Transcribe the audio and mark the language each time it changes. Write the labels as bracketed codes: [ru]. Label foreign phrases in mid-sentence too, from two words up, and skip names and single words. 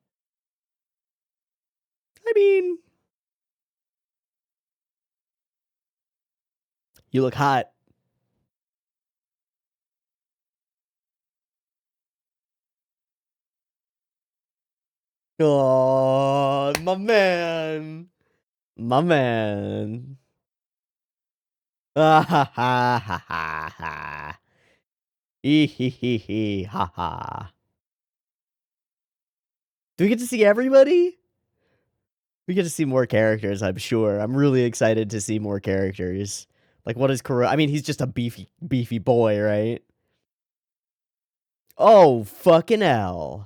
[en] I mean, you look hot. Oh, my man. My man. Ah ha ha ha ha ha. Ee hee hee hee ha ha. Do we get to see everybody? We get to see more characters, I'm sure. I'm really excited to see more characters. Like, what is Kuro? I mean, he's just a beefy boy, right? Oh, fucking hell.